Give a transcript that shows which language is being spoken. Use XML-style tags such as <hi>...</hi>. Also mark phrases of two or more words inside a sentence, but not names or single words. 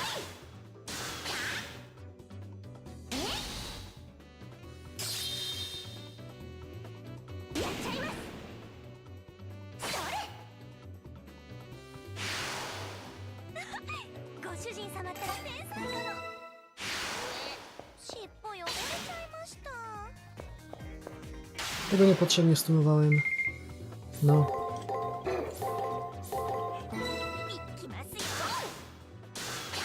<ja>え？やっちゃいます。それ。ご主人様ったら天才かも。尻尾汚れちゃいました。</ja> <pl>Tego niepotrzebnie stunowałem. No.</pl> <ja>いきますよ。</ja>